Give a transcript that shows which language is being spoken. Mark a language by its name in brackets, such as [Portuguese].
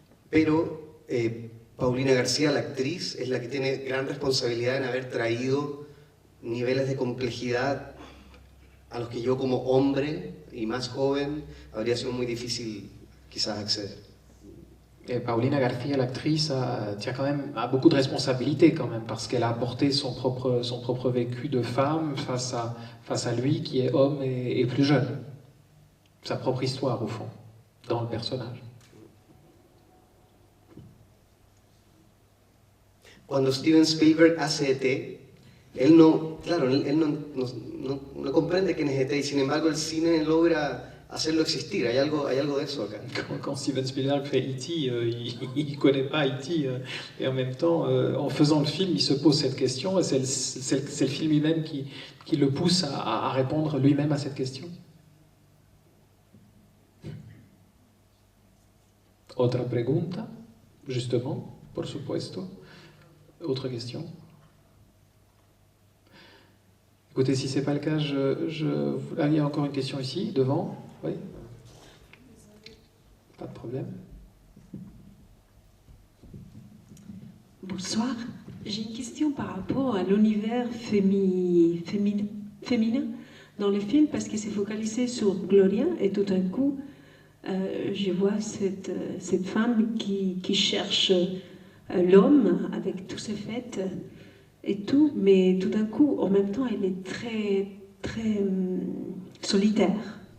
[Spanish] Pero Paulina García, la actriz, es la que tiene gran responsabilidad en haber traído niveles de complejidad a los que yo como hombre y más joven habría sido muy difícil quizás acceder. [French] Et Paulina García, l'actrice, a beaucoup de responsabilités quand même, parce qu'elle a apporté son propre vécu de femme face à lui qui est homme et plus jeune. Sa propre histoire, au fond, dans le personnage. [Spanish] Cuando Steven Spielberg hace E.T., él no comprende quién es E.T. y sin embargo el cine logra hacerlo existir. Hay algo de eso acá. [French] Quand Steven Spielberg fait E.T., il ne connaît pas E.T. Et en même temps, en faisant le film, il se pose cette question et c'est le film lui-même qui le pousse à répondre lui-même à cette question. [Spanish] Otra pregunta, justement, por supuesto. [French] Autre question? Écoutez, si ce n'est pas le cas, Ah, il y a encore une question ici, devant. Oui? Pas de problème. Bonsoir. J'ai une question par rapport à l'univers féminin dans le film, parce qu'il s'est focalisé sur Gloria, et tout d'un coup, je vois cette femme qui cherche l'homme avec tous ses faits et tout, mais tout d'un coup, en même temps, elle est très, très solitaire.